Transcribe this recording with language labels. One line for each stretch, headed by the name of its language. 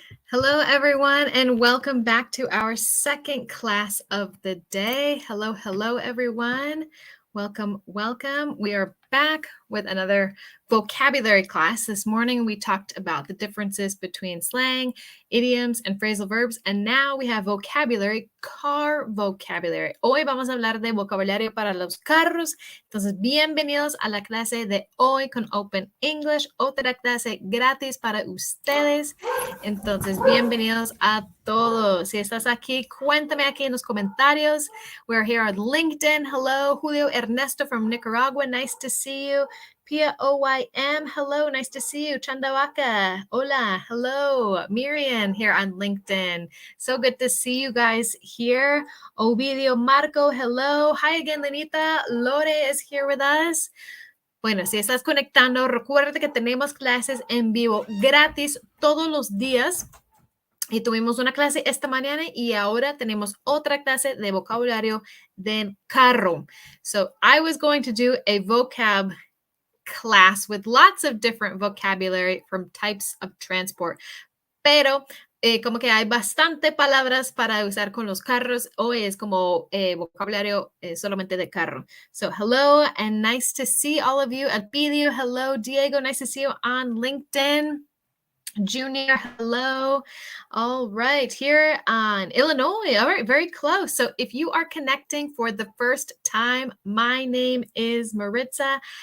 English: Hello, everyone, and welcome back to our second class of the day. Hello, everyone. Welcome. We are back with another vocabulary class. This morning, we talked about the differences between slang, idioms, and phrasal verbs, and now we have vocabulary, car vocabulary.
Spanish: Hoy vamos a hablar de vocabulario para los carros. Entonces, bienvenidos a la clase de hoy con Open English, otra clase gratis para ustedes. Entonces, bienvenidos a todos. Si estás aquí, cuéntame aquí en los comentarios.
English: We're here on LinkedIn. Hello, Julio Ernesto from Nicaragua. Nice to see you. Pia OYM, hello, nice to see you. Chandawaka, hola, hello. Miriam here on LinkedIn. So good to see you guys here. Ovidio Marco, hello. Hi again, Lenita. Lore is here with us.
Spanish: Bueno, si estás conectando, recuerda que tenemos clases en vivo gratis todos los días. Y tuvimos una clase esta mañana y ahora tenemos otra clase de vocabulario de carro.
English: So I was going to do a vocab class with lots of different vocabulary from types of transport.
Spanish: Pero como que hay bastante palabras para usar con los carros. Hoy es como vocabulario solamente de carro.
English: So hello and nice to see all of you. Alpidio, hello. Diego, nice to see you on LinkedIn. Junior, hello. All right, here on Illinois. All right, very close. So if you are connecting for the first time, my name is Maritza.